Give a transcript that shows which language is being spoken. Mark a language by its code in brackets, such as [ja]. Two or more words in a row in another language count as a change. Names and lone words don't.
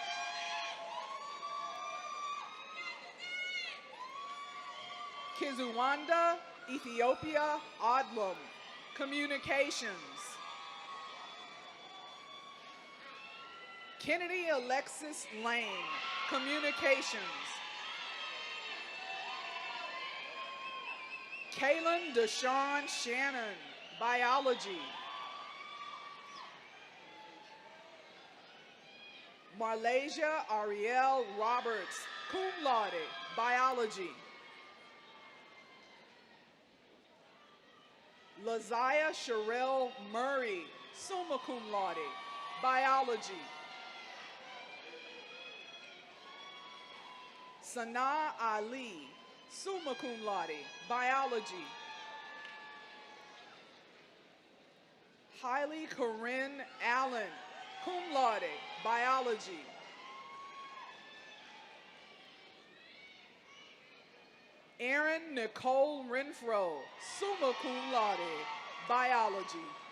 [en] Kizuwanda Ethiopia Odlum, communications. Kennedy Alexis Lane, communications. Kaylin Deshawn Shannon, biology. Marlasia Ariel Roberts, [la] cum laude, [en] biology. Lazia Sherelle Murray, [la] summa cum laude, [en] biology. Sanaa Ali, [la] summa cum laude, biology. [en] Hailey Corinne Allen, [la] cum laude, [en] biology. Erin Nicole Renfro, [la] summa cum laude, [en] biology.